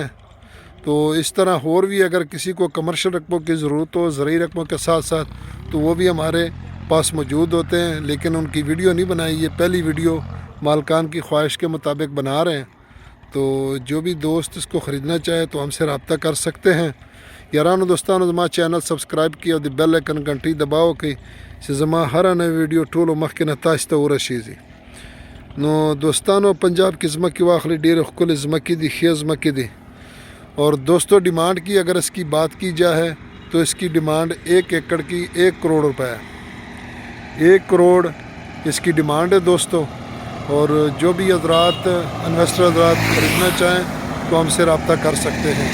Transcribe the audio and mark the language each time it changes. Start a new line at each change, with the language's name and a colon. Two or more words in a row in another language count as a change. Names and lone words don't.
Urdu: تو اس طرح اور بھی اگر کسی کو کمرشل رقبوں کی ضرورت ہو زرعی رقبوں کے ساتھ تو وہ بھی ہمارے پاس موجود ہوتے ہیں، لیکن ان کی ویڈیو نہیں بنائی، یہ پہلی ویڈیو مالکان کی خواہش کے مطابق بنا رہے ہیں۔ تو جو بھی دوست اس کو خریدنا چاہے تو ہم سے رابطہ کر سکتے ہیں۔
Pashto: یارانو دوستانو زما
Urdu: چینل سبسکرائب کیا اور بیل آئکن گھنٹی دباؤ کہ زما ہر نئی ویڈیو
Pashto: ټولو مخکې نه تاسو ته ورسیږي۔ نو دوستانو پنجاب کی ځمکې واخلي، ډېرې ښکلې ځمکې دي، ښې ځمکې دي۔
Urdu: اور دوستو ڈیمانڈ کی اگر اس کی بات کی جائے تو اس کی ڈیمانڈ 1 ایکڑ کی 1 کروڑ روپے ہے۔ 1 کروڑ اس کی ڈیمانڈ ہے دوستو۔ اور جو بھی حضرات انویسٹر حضرات خریدنا چاہیں تو ہم سے رابطہ کر سکتے ہیں۔